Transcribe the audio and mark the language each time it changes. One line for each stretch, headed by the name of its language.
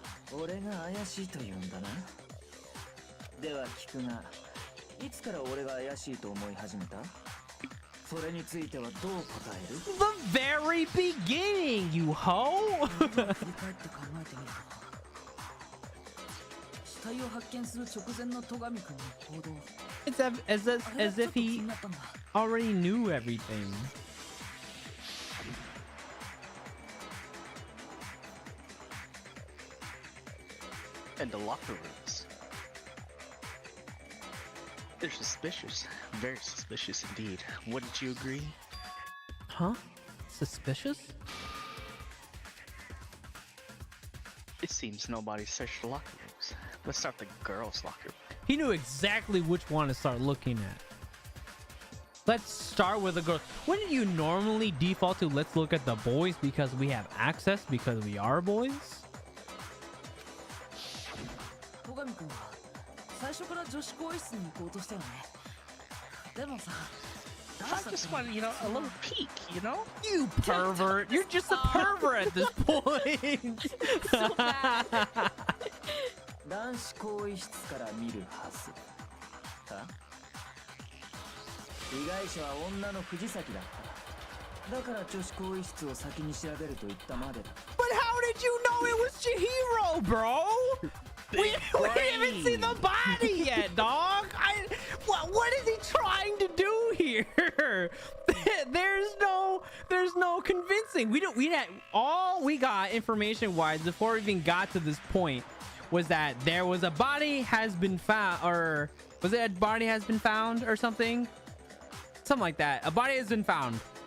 Japanese: 俺が怪しいと言うんだな。では聞くが、いつから俺が怪しいと思い始めた？それについてはどう答える？
English: The very beginning, you hoe!
Japanese: 振り返って考えてみると、死体を発見する直前の戸上君の行動。
English: It's as if he already knew everything. And the locker rooms. They're suspicious. Very suspicious indeed. Wouldn't you agree? Huh? Suspicious? It seems nobody searched the locker rooms. Let's start the girls' locker room. He knew exactly which one to start looking at. Let's start with the girls. Wouldn't you normally default to let's look at the boys because we have access because we are boys?
Japanese: 戸上君は最初から女子更衣室に行こうとしたよね。でもさ、
English: I just want, you know, a little peek, you know? You pervert! You're just a pervert at this point. So bad.
Japanese: 男子更衣室から見るはず。は？被害者は女の藤崎だった。だから女子更衣室を先に調べると言ったまでだ。
English: But how did you know it was Chihiro, bro? We haven't seen the body yet, dog. What is he trying to do here? There's no convincing. All we got information wise before we even got to this point was that there was a body has been found, or was it a body has been found or something like that. A body has been found.